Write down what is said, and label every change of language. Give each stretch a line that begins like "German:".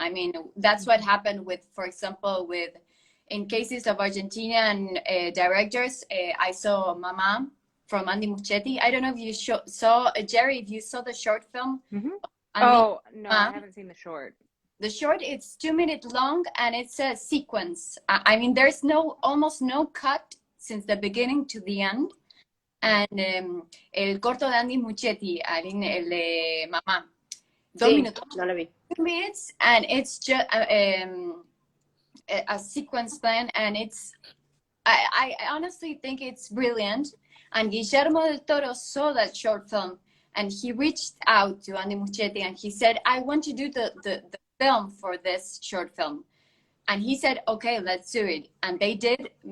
English: I mean, that's what happened with, for example, in cases of Argentinian directors, I saw Mama from Andy Muschietti. I don't know if you saw, Jerry, if you saw the short film. Oh, no, I haven't seen the short. The short, it's 2 minutes long, and it's a sequence. I mean, there's almost no cut since the beginning to the end.
Spanish: And el corto de Andy Muschietti, Ailin, el de Mamá. 2 minutos. No lo vi.
English: 2 minutes, and it's just a sequence plan, and I honestly think it's brilliant. And Guillermo del Toro saw that short film, and he reached out to Andy Muschietti, and he said, I want to do the film for this short film. And he said, okay, let's do it. And they did.